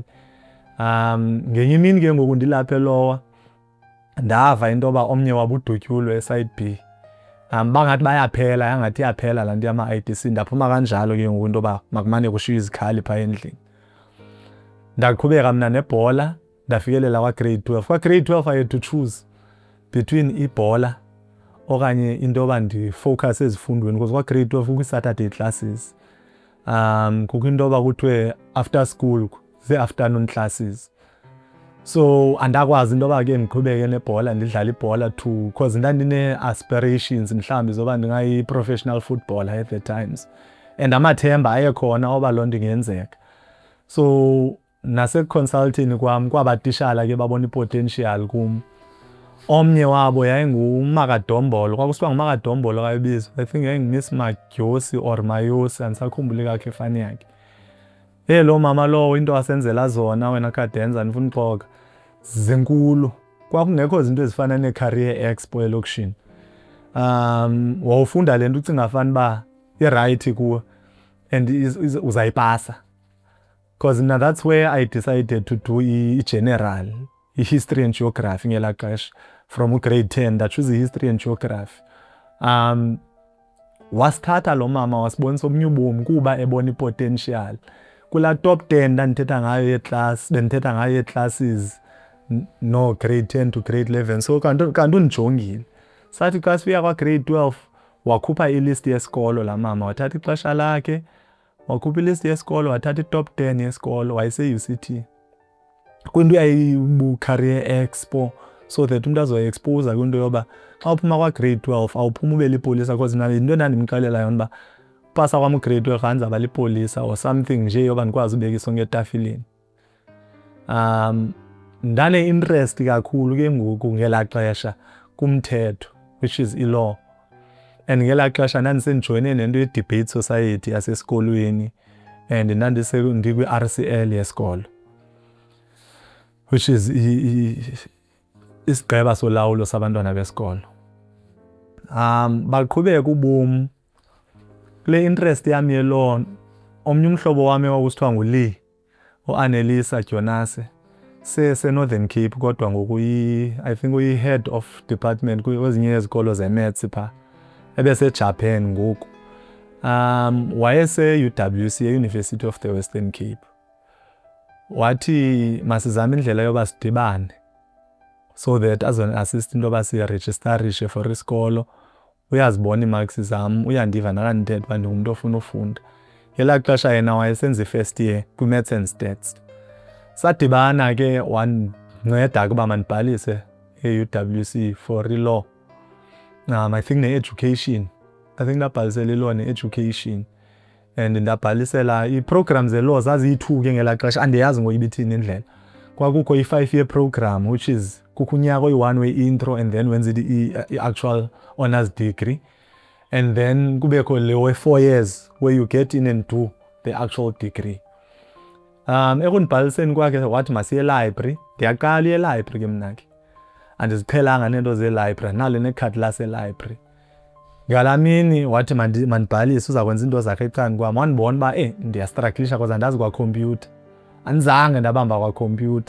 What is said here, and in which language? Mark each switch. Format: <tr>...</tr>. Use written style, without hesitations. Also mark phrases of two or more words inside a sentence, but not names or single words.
<xh>Ngenye imini ke ngoku ndilapha eLowa ndava into yoba omnye wabo udutyulwe eside B. Bangathi bayaphela, yangathi iyaphela laa nto yama-IDC. Ndaphuma kanjalo ke ngoku into yoba makumane kushiywe izikhali phaa endlini. Ndaqhubeka mna nebhola, ndafikelela kwa-grade 12. Kwa-grade 12</xh> <en>I had to choose between</en> <xh>ibhola okanye into yoba ndifowukhase ezifundweni because kwa-grade 12 kukho i-Saturday classes. Kukho into yoba kuthiwe</xh> <en>after school</en> <xh>zii-afternoon classes. So andakwazi into yoba ke ndiqhubeke nebhola, ndidlala ibhola too because ndandine-aspirations mhlawumbi zoba ndingayi-professional footballer</xh> <en>at the times.</en> <xh>And amathemba ayekhona oba loo nto ingenzeka. So nase-consulting kwam kwabatishala ke babona i-potential kum. Omnye wabo yayinguMakadombolo, kwakusithiwa nguMakadombolo kayibizo. I think yayinguMiss Magyosi or Mayosi, andisakhumbuli kakuhle ifani yakhe. Lo mama lowo into asenzela zona wena Khadenza ndifuna uxoka zinkulu. Kwakungekho zinto ezifana ne-career expo elokishini. Wawufunda le nto ucinga fana uba i-right kuwe and uzayipasa.</xh> <en>Because now that's where I decided to do i-general, i-history and geography</en> <xh>ngelaa xesha.</xh> <en>From grade 10 ndachoose i-history and geography.</en> <xh>Wasithatha lo mama wasibonisa omnye ubomi kuba ebona i-potential. Kulaa top 10 ndandithetha ngayo yeclass, bendithetha ngayo yeclasses no</xh> <en>grade 10 to grade 11.</en> <xh>So kanti undijongile. Sathi xa sifika kwa-grade 12 wakhupha ilist yesikolo laa mama, wathatha ixesha lakhe, wakhupha ilist yesikolo, wathatha i-top 10 yesikolo, wayese-UCT. Kwinto yayibu-career expo</xh> <en>so that</en> <xh>umntu azoyi-exposa kwinto yoba xa uphuma kwa-grade 12 awuphuma ube lipolisa because mna into endandimxelela yona uba pasa kwam u-grade 12 andizaba lipolisa</xh> <en>or something</en> <xh>nje yoba ndikwazi ubeka isonka etafileni. ndane interest kakhulu ke ngoku ngela xesha kumthetho,</xh> <en>which is i-law.</en> <xh>And ngela xesha ndandisenjoyine nento ye-debate society yasesikolweni, and ndikwi-RCL yesikolo,</xh> <en>which is</en> <xh>isigqeba solawulo sabantwana besikolo. Baqhubeka ubomi kule interest yami ye-law. Omnye umhlobo wami owawusithiwa nguLee, u-Annelisa Jonase, se-Northern Cape, kodwa ngoku</xh> <en>I think</en> <xh>uyi-</xh> <en>head of department</en> <xh>kwezinye izikolo ze-maths pha, ebeseJapan ngoku. Wayese-UWC, e-University of the Western Cape. Wathi masizame indlela yoba sidibane,</xh> <en>so that</en> <xh>azon-assist into yoba sirejistarishe for isikolo. Uyazibona ii-marks zam, uyandiva nakandithetha uba ndingumntu ofuna ufunda. Ngela xesha yena wayesenza i-</xh> <en>first year</en> <xh>kwi-</xh> <en>Maths and Stats.</en> <xh>Sadibana ke wandinceda ukuba mandibhalise e-UWC for i-law.</xh> <en>I think ne-education. I think</en> <xh>ndabhalisela i-law ne-education. And ndabhalisela ii-programs ze-law zaziyi-2 ke ngela xesha, andiyazi ngoku ibithini indlela. Kwakukho i-5-year program,</xh> <en>which is</en> <xh>kukho unyaka oyi-1 we-intro,</xh> <en>and then</en> <xh>wenza i-actual</xh> <en>honours degree. And then</en> <xh>kubekho le</xh> <en>we-4 years where you get in and do the actual degree.</en> <xh>Ekundibhaliseni kwakhe wathi masiye e-library. Ndiyaqala e-library ke mna ke. Andiziqhelanga neento ze-library, nalo nekhadi lase-library. Ngala mini wathi mandibhalise, uzakwenza into zakhe ecani kwam. Wandibona uba ndiyastrugglisha because andazi kwakhompyutha. Andizange ndabamba kwakhompyutha.</xh>